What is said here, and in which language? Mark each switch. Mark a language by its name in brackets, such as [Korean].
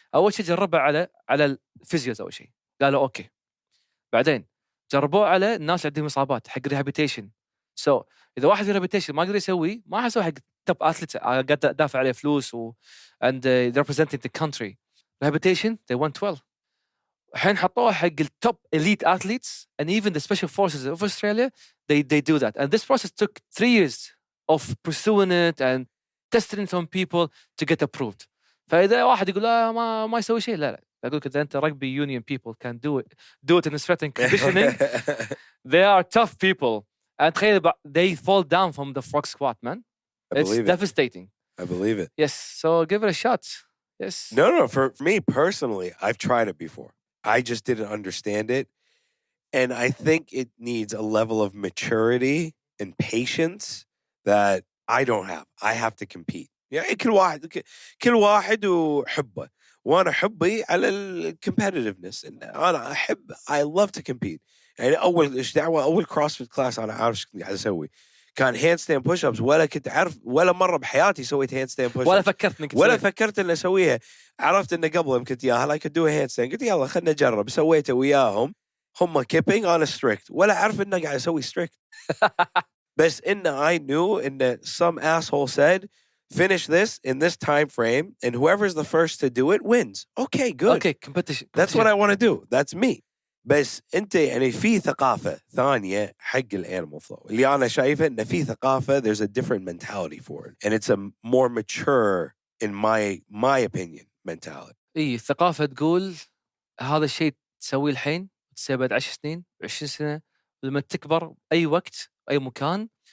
[Arabic] اول شيء جربها على الفيزيوز اول شيء، قالوا اوكي. بعدين جربوه على الناس عندهم اصابات حق ريهابيتيشن. اذا واحد في ريهابيتيشن ما قدر يسويه، ما حيسوي حق توب اثليت قاعد دافع عليه فلوس [English] and they're representing the country. Rehabilitation they went well. [Arabic] الحين حطوها حق التوب [English] elite athletes and even the special forces of Australia they do that, and this process took 3 years of pursuing it and testing it on people to get approved. [Arabic] فإذا واحد يقول لا ما يسوي شيء، لا أقول كذا أنت [English] rugby union people can do it in strength and conditioning. They are tough people, and they fall down from the frog squat, man. It's devastating. I believe it. Yes, so give it a shot. Yes. No, for me personally, I've tried it before. I just didn't understand it. And I think it needs a level of maturity and patience that I don't have. I have to compete. [Arabic] يعني كل واحد وحبه. وأنا حبي على الcompetitiveness. أنا أحب. [English] I love to compete. [Arabic] يعني أول CrossFit class أنا عارف إيش قاعد أسوي. كان handstand push-ups، ولا كنت عارف ولا مرة بحياتي سويت handstand push-ups. ولا فكرت إن أسويها. عرفت إنه قبل يمكن ياها [English] I could do a handstand. [Arabic] قلت يلا خلنا نجرب. سويته وياهم. [English] هم kipping on a strict. [Arabic] ولا عارف إنه قاعد أسوي strict. بس إنه [English] I knew إنه some asshole said finish this in this time frame and whoever's the first to do it wins. Okay, good. Okay, competition. That's what I want to do. That's me. [Arabic] بس أنت يعني في ثقافة ثانية حق الانيمال فلو اللي أنا شايفه إن في ثقافة [English] there's a different mentality for it and it's a more mature in my opinion mentality. [Arabic] الثقافة تقول هذا الشيء تسويه الحين تسويه بعد 10 سنين 20 سنة لما تكبر أي وقت أي مكان.